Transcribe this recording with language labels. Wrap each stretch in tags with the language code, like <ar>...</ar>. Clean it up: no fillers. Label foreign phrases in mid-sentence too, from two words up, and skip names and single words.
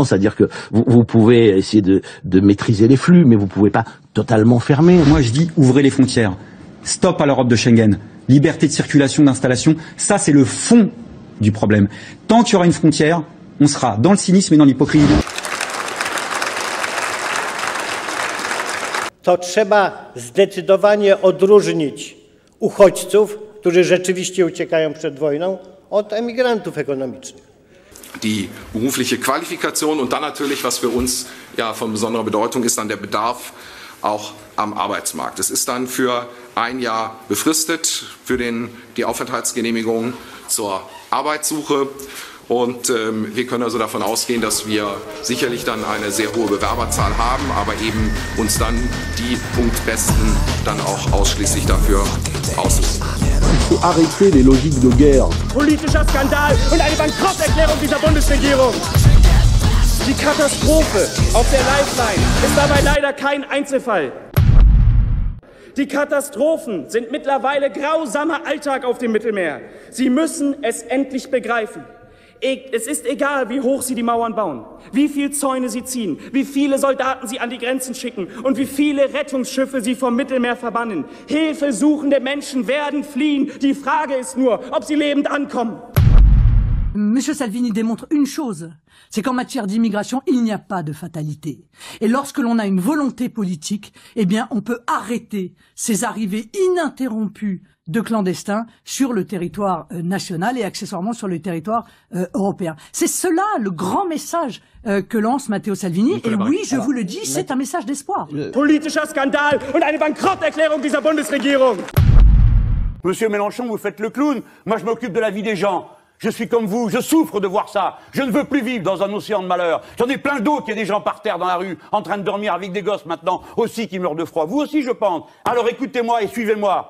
<fr>C'est-à-dire que vous pouvez essayer de maîtriser les flux, mais vous pouvez pas totalement fermer. Moi, je dis ouvrez les frontières. Stop à l'Europe de Schengen. Liberté de circulation, d'installation. Ça, c'est le fond du problème. Tant qu'il y aura une frontière, on sera dans le cynisme et dans l'hypocrisie.</fr> <pl>To trzeba zdecydowanie odróżnić uchodźców, którzy rzeczywiście uciekają przed wojną, od emigrantów ekonomicznych.</pl> <de>Die berufliche Qualifikation und dann natürlich, was für uns ja von besonderer Bedeutung ist, dann der Bedarf auch am Arbeitsmarkt. Es ist dann für ein Jahr befristet für die Aufenthaltsgenehmigung zur Arbeitssuche. Und wir können also davon ausgehen, dass wir sicherlich dann eine sehr hohe Bewerberzahl haben, aber eben uns dann die Punktbesten dann auch ausschließlich dafür aussuchen.</de> <fr>Il faut arrêter les logiques de guerre.</fr> <de>Politischer Skandal und eine Bankrotterklärung dieser Bundesregierung. Die Katastrophe auf der Lifeline ist dabei leider kein Einzelfall. Die Katastrophen sind mittlerweile grausamer Alltag auf dem Mittelmeer. Sie müssen es endlich begreifen. Es ist egal, wie hoch Sie die Mauern bauen, wie viel Zäune Sie ziehen, wie viele Soldaten Sie an die Grenzen schicken und wie viele Rettungsschiffe Sie vom Mittelmeer verbannen. Hilfesuchende Menschen werden fliehen. Die Frage ist nur, ob sie lebend ankommen.</de> <fr>Monsieur Salvini démontre une chose, c'est qu'en matière d'immigration, il n'y a pas de fatalité. Et lorsque l'on a une volonté politique, eh bien, on peut arrêter ces arrivées ininterrompues de clandestins sur le territoire national et accessoirement sur le territoire européen. C'est cela le grand message que lance Matteo Salvini. Et oui, je vous le dis, c'est un message d'espoir.</fr> <de>Politischer Skandal und eine Bankrotterklärung dieser Bundesregierung.</de> <fr>Monsieur Mélenchon, vous faites le clown. Moi, je m'occupe de la vie des gens. Je suis comme vous, je souffre de voir ça. Je ne veux plus vivre dans un océan de malheur. J'en ai plein d'autres, il y a des gens par terre dans la rue, en train de dormir avec des gosses maintenant, aussi qui meurent de froid. Vous aussi, je pense. Alors écoutez-moi et suivez-moi.</fr>